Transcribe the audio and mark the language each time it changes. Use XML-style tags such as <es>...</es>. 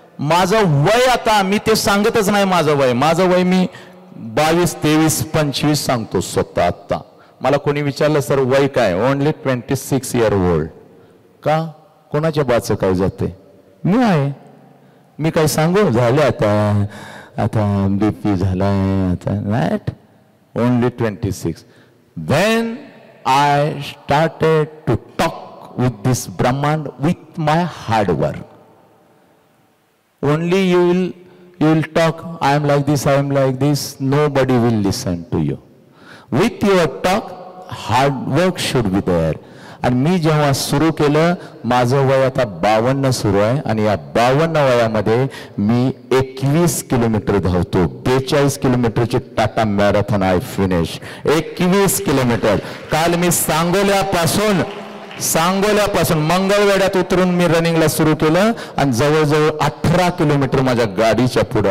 <mr>माझं वय आता मी ते सांगतच नाही. माझं वय मी 22, 23, 25 सांगतो स्वतः. आता मला कोणी विचारलं सर वय काय,</mr> <en>Only 26 year old.</en> <mr>का कोणाच्या बाचं काय जाते, मी आहे. मी काय सांगू झालं आता BP झालाय आता, right.</mr> <en>Only 26. When I started to talk with this Brahman with my hard work. Only you will talk, I am like this, I am like this, nobody will listen to you. With your talk, hard work should be there.</en> <mr>आणि मी जेव्हा सुरू केलं, माझं वय आता 52 सुरू आहे, आणि या 52 वयामध्ये मी 21 किलोमीटर धावतो. 42 किलोमीटरची Tata marathon</mr> <en>I finish.</en> <mr>21 kilometre. काल मी सांगोल्यापासून मंगळवेढ्यात उतरून मी रनिंगला सुरू केलं, आणि जवळजवळ 18 किलोमीटर माझ्या गाडीच्या पुढे.</mr>